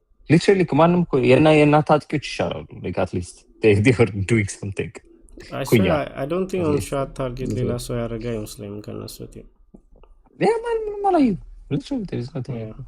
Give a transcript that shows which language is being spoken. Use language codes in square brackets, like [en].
[en] literally [am] ማንም እኮ የእናት አጥቂዎች ይሻላሉ [en] like at least they were doing something. I don't think on shot target [am] ሌላ ሰው ያደረገ አይመስለኝም ከእነሱ ቲም ማንም አላየሁም [en] literally there is nothing